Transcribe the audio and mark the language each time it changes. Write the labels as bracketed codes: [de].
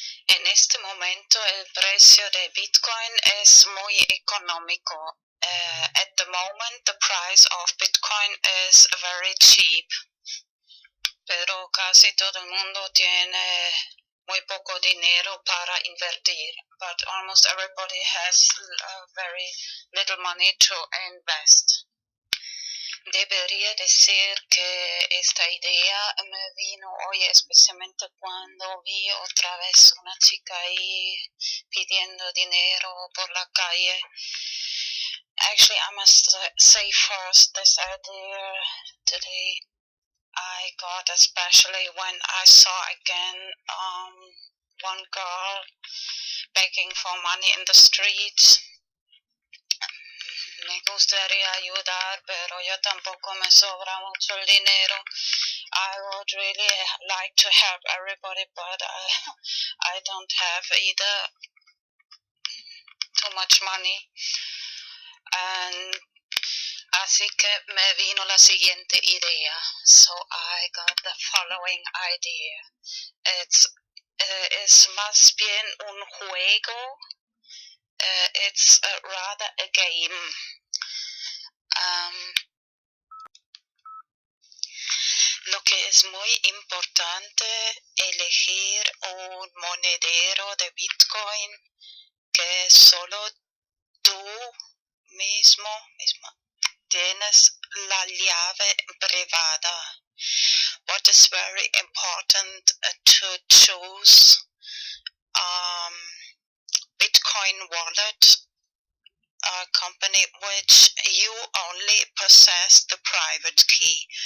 [es] En este momento el precio de Bitcoin es muy económico. [en] At the moment the price of Bitcoin is very cheap. [es] Pero casi todo el mundo tiene muy poco dinero para invertir. [en] But almost everybody has very little money to invest. [es] Debería decir que esta idea me vino hoy especialmente cuando vi otra vez una chica ahí pidiendo dinero por la calle. [en] Actually, I must say first, this idea today I got especially when I saw again one girl begging for money in the streets. [es] Me gustaría ayudar, pero yo tampoco me sobra mucho el dinero. [en] I would really like to help everybody, but I don't have either too much money. [es] And así que me vino la siguiente idea. [en] So I got the following idea. [es] Es más bien un juego. [en] It's rather a game. [es] Lo que es muy importante, elegir un monedero de Bitcoin que solo tú misma tienes la llave privada. [en] What is very important to choose Bitcoin wallet company which you only possess the private key.